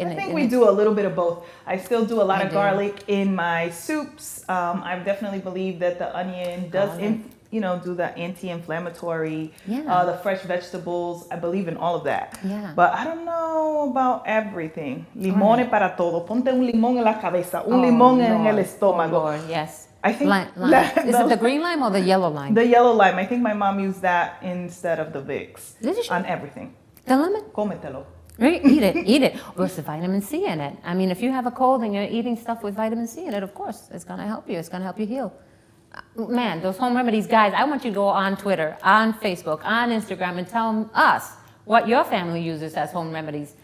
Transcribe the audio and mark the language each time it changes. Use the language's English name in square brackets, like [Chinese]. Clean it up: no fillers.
[English] I think we do a little bit of both. I still do a lot I of do. garlic in my soups. I definitely believe that the onion does, do the anti-inflammatory. Yeah. The fresh vegetables. I believe in all of that. Yeah. But I don't know about everything. [Spanish] Limones para todo. Ponte un limón en la cabeza, un limón en el estómago. [English] Oh, Lord, yes. I think Lime. Is it the green lime or the yellow lime? The yellow lime. I think my mom used that instead of the Vicks Did she? on everything. The lemon? [Spanish] Cómetelo. [English] Right? Eat it. There's the vitamin C in it. I mean, if you have a cold and you're eating stuff with vitamin C in it, of course, it's going to help you. It's going to help you heal. Man, those home remedies, guys, I want you to go on Twitter, on Facebook, on Instagram, and tell us what your family uses as home remedies.